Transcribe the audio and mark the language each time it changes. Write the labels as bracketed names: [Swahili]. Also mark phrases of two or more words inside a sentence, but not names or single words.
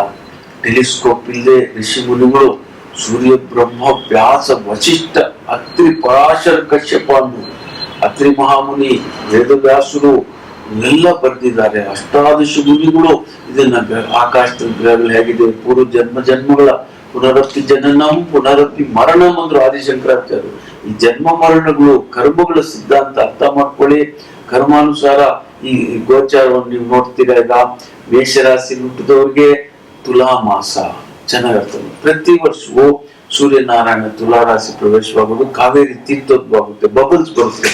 [Kannada] ಟೆಲಿಸ್ಕೋಪ್ ಇಲ್ಲದೆ ಋಷಿ ಮುನಿಗಳು ಸೂರ್ಯ ಬ್ರಹ್ಮ ವ್ಯಾಸ ವಶಿಷ್ಠ ಅತ್ರಿ ಪರಾಶರ ಕಶ್ಯಪ ಅತ್ರಿ ಮಹಾಮುನಿ ವೇದವ್ಯಾಸರು ಎಲ್ಲ ಬರೆದಿದ್ದಾರೆ. ಅಷ್ಟಾದಶ ಮುನಿಗಳು ಇದನ್ನ ಆಕಾಶದ ಗ್ರಹಗಳು ಹೇಗಿದೆ, ಪೂರ್ವ ಜನ್ಮಗಳ [Sanskrit] ಪುನರಪಿ ಜನನಂ ಪುನರಪಿ ಮರಣಂ [Kannada] ಅಂದ್ರು ಆದಿಶಂಕರಾಚಾರ್ಯರು. ಈ ಜನ್ಮ ಮರಣಗಳು ಕರ್ಮಗಳ ಸಿದ್ಧಾಂತ ಅರ್ಥ ಮಾಡ್ಕೊಳ್ಳಿ. ಕರ್ಮಾನುಸಾರ ಈ ಗೋಚಾರವನ್ನು ನೀವು ನೋಡ್ತೀರಾ. ಈಗ ಮೇಷರಾಶಿ ಹುಟ್ಟಿದವ್ರಿಗೆ ತುಲಾ ಮಾಸ ಚೆನ್ನಾಗಿರ್ತದೆ. ಪ್ರತಿ ವರ್ಷವೂ ಸೂರ್ಯನಾರಾಯಣ ತುಲಾ ರಾಶಿ ಪ್ರವೇಶವಾಗೋದು, ಕಾವೇರಿ ತೀರ್ಥೋದ್ಭವ ಆಗುತ್ತೆ, ಬಬಲ್ಸ್ ಬರುತ್ತೆ.